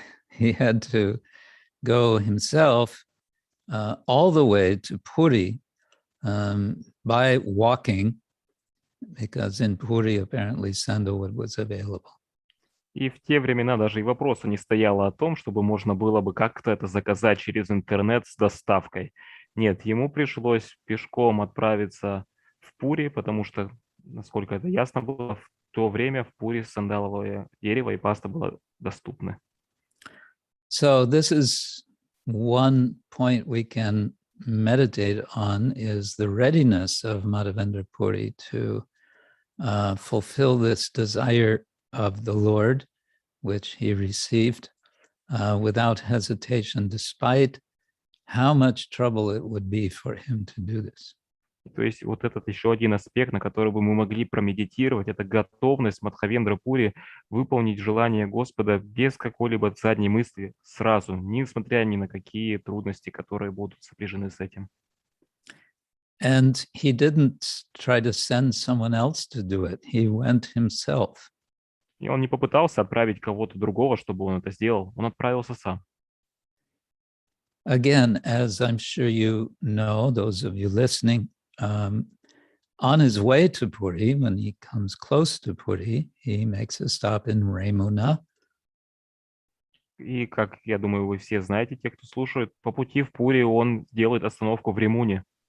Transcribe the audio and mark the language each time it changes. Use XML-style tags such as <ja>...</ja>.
<en>He had to go himself all the way to Puri by walking, because in Puri apparently sandalwood was available.</en> <ru>И в те времена даже и вопроса не стояло о том, чтобы можно было бы как-то это заказать через интернет с доставкой. Нет, ему пришлось пешком отправиться в Пури, потому что, насколько это ясно было, в то время в Пури сандаловое дерево и паста была доступны.</ru> <en>So this is one point we can meditate on, is the readiness of Madhavendra Puri to fulfill this desire of the Lord, which he received without hesitation, despite how much trouble it would be for him to do this.</en> <ru>То есть вот этот еще один аспект, на который бы мы могли промедитировать, это готовность Мадхавендра Пури выполнить желание Господа без какой-либо задней мысли сразу, несмотря ни на какие трудности, которые будут сопряжены с этим.</ru> <en>And he didn't try to send someone else to do it. He went himself.</en> <ru>И он не попытался отправить кого-то другого, чтобы он это сделал. Он отправился сам.</ru> <en>Again, as I'm sure you know, those of you listening, on his way to Puri, when he comes close to Puri, he makes a stop in Remuna.</en> <ru>И, как я думаю, вы все знаете, те, кто слушает, по пути в Пури он делает остановку в Ремуне.</ru>